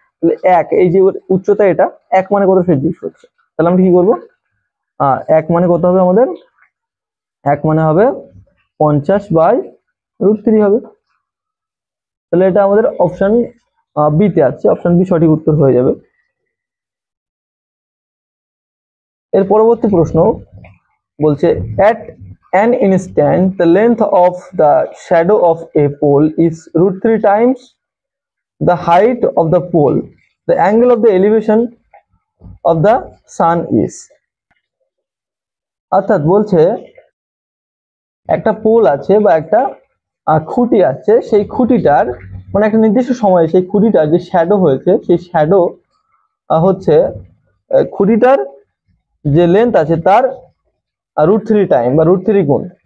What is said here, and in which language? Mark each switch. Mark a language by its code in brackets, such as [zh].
[bn] তাহলে 1, এই যে উচ্চতা এটা 1 মানে কত সে জিজ্ঞেস করছে। তাহলে আমরা কি করবো, 1 মানে কত হবে আমাদের, 1 মানে হবে 50/√3 হবে। তাহলে এটা আমাদের অপশন বি তে আছে, অপশন বি সঠিক উত্তর হয়ে যাবে। এর পরবর্তী প্রশ্ন বলছে, [en] at an instant the length of the shadow of a pole is √3 times the height of the pole, the angle of the elevation of the sun is। [bn] অর্থাৎ বলছে একটা পোল আছে বা একটা খুঁটি আছে, সেই খুঁটিটার মানে একটা নির্দিষ্ট সময়ে সেই খুঁটিটার যে শ্যাডো হয়েছে, সেই শ্যাডো হচ্ছে খুঁটিটার যে লেন্থ আছে তার √3 টাইম বা √3 গুণ।